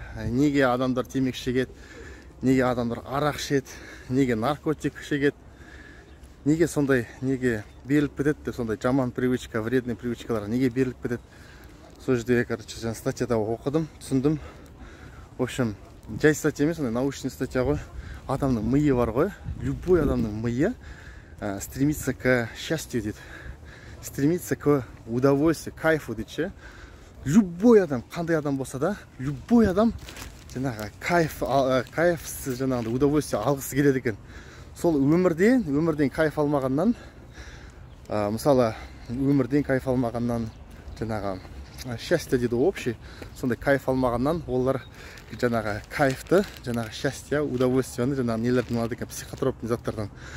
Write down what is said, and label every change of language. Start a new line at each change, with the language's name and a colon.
Kazakh: Неге адамдар темекі шегеді, неге адамдар арақ ішеді, неге наркотик шегеді, неге сондай, неге беріліп кетеді деп, сондай жаман привычка, вредный привычкалар неге беріліп кетеді. Сол жерде, короче, жаңа статьяда оқыдым, түсіндім.
Russian: В общем,
Kazakh: жай статья емес, сондай научный статья ғой. Адамның миы бар ғой, любой адамның миы
Russian: стремится к счастью
Kazakh: дейді.
Russian: Стремится к удовольствию, кайфу
Kazakh: дейді ше. Любой адам, қандай адам болса да, любой адам жаңағы кайфсыз жаңағы удовольствие алғысы келеді екен. Сол өмірден кайф алмағаннан, мысалы, өмірден кайф алмағаннан, жаңағы счастье дейді общий, сондай кайф алмағаннан, олар жаңағы кайфты, жаңағы счастье, удовольствияны жаңағы нелерден алады екен, психотропный заттардан.